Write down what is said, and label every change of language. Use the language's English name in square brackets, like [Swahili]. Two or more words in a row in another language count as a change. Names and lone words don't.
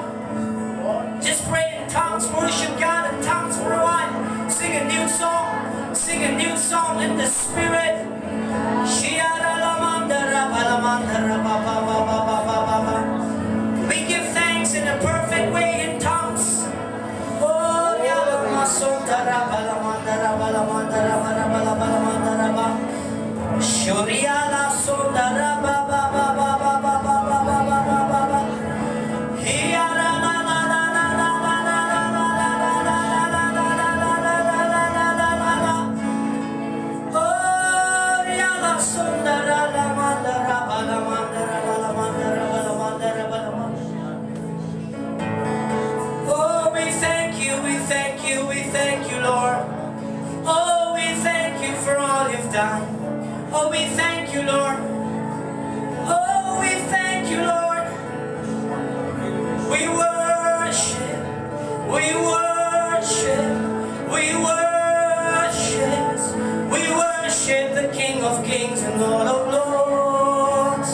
[English] Just pray in tongues, worship God in tongues for a while. Sing a new song, sing a new song in the Spirit. We give thanks in a perfect way in tongues. Oh, Shuriala Sundara Baba Baba Baba Baba Baba Hiara la la la la la la la la. Oh, Yala Sundara la mandara bala mandara bala mandara bala mandara bala mandara. Oh, we thank you, we thank you, we thank you, Lord. Oh, we thank you for all you've done. Oh, we thank you, Lord. Oh, we thank you, Lord. We worship, we worship, we worship, we worship the King of Kings and Lord of Lords.